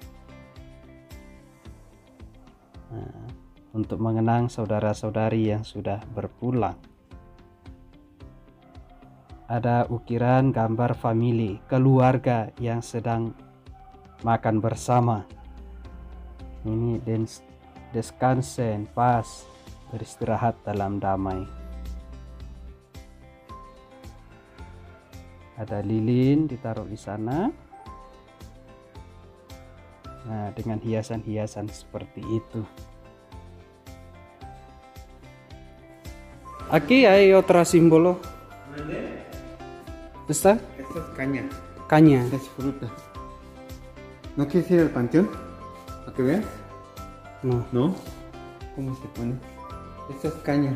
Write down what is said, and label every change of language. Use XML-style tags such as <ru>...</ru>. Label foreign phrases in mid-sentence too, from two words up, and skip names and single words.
<id>Nah, untuk mengenang saudara-saudari yang sudah berpulang. Ada ukiran gambar famili, keluarga yang sedang makan bersama.</id> <es>Ini descansen, paz,</es> <id>beristirahat dalam damai. Ada lilin ditaruh di sana. Nah, dengan hiasan-hiasan seperti itu.</id> <es>Aquí hay otra símbolo. ¿Está? Esta es caña. Caña. Es fruta. ¿No quieres ir al panteón? ¿A que veas? No, ¿No? ¿Cómo se pone? Esta es caña.</es>